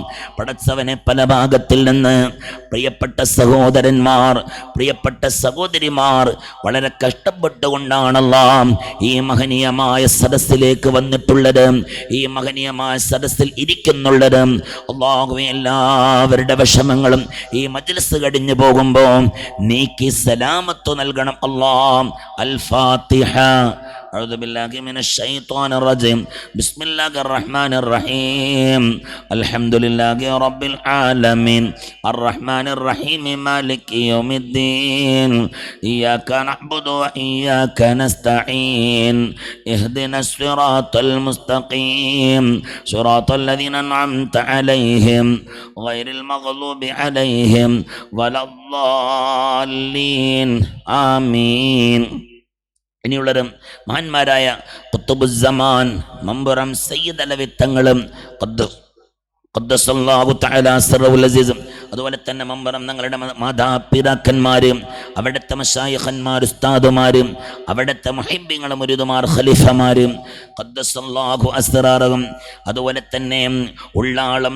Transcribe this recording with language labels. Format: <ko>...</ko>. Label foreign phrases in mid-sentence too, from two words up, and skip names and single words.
<ml>പടച്ചവനെ പല ഭാഗത്തിൽ നിന്ന് പ്രിയപ്പെട്ട സഹോദരന്മാർ പ്രിയപ്പെട്ട സഹോദരിമാർ വളരെ കഷ്ടപ്പെട്ടുകൊണ്ടാണല്ലോ ഈ മഹനീയമായ സദസ്സിലേക്ക് വന്നിട്ടുള്ളത്, ഈ മഹനീയമായ സദസ്സിൽ ഇരിക്കുന്നുള്ളത്. അല്ലാഹുവേ, എല്ലാവരുടെ വിഷമങ്ങളും ഈ മജ്ലിസ് കഴിഞ്ഞു പോകുമ്പോൾ നീക്കി സലാമത്ത് നൽകണം അല്ലാഹ്. അൽ ഫാത്തിഹ.</ml> <ar>أعوذ بالله من الشيطان الرجيم بسم الله الرحمن الرحيم الحمد لله رب العالمين الرحمن الرحيم مالك يوم الدين إياك نعبد وإياك نستعين اهدنا الصراط المستقيم صراط الذين أنعمت عليهم غير المغضوب عليهم ولا الضالين آمين.</ar> <ml>ഇനിയുള്ളവരും മഹാന്മാരായ ഖുത്ബുസ്സമാൻ മമ്പുറം സയ്യിദ് അലവി തങ്ങളും</ml> <ar>قدس الله تعالى سره العزيز,</ar> <ml>അതുപോലെ തന്നെ മമ്പറം ഞങ്ങളുടെ മാതാപിതാക്കന്മാരും അവിടുത്തെ മശായിഖന്മാർ ഉസ്താദുമാരും അവിടുത്തെ മുഹിബ്ബീങ്ങൾ മുരീദുമാർ ഖലീഫമാരും</ml> <ar>قدس الله أسرارهم,</ar> <ml>അതുപോലെ തന്നെ ഉള്ളാളം</ml>